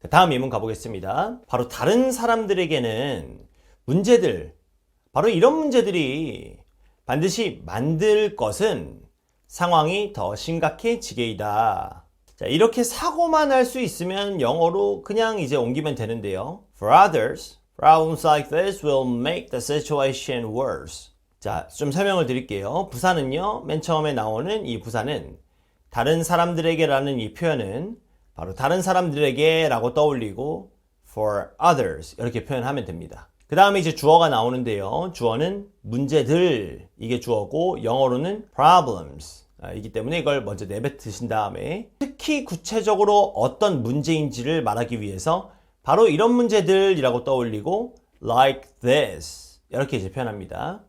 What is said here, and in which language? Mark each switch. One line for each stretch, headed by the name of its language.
Korean: 다음 예문 가보겠습니다. 바로 다른 사람들에게는 문제들, 바로 이런 문제들이 반드시 만들 것은 상황이 더 심각해지게이다. 자, 이렇게 사고만 할 수 있으면 영어로 그냥 이제 옮기면 되는데요.
English: For others, problems like this will make the situation worse.
Korean: 자, 좀 설명을 드릴게요. 부사는요, 맨 처음에 나오는 이 부사는 다른 사람들에게 라는 이 표현은 바로 다른 사람들에게 라고 떠올리고,
English: for others
Korean: 이렇게 표현하면 됩니다. 그 다음에 이제 주어가 나오는데요. 주어는 문제들 이게 주어고 영어로는 problems 이기 때문에 이걸 먼저 내뱉으신 다음에 특히 구체적으로 어떤 문제인지를 말하기 위해서 바로 이런 문제들이라고 떠올리고
English: like this
Korean: 이렇게 이제 표현합니다.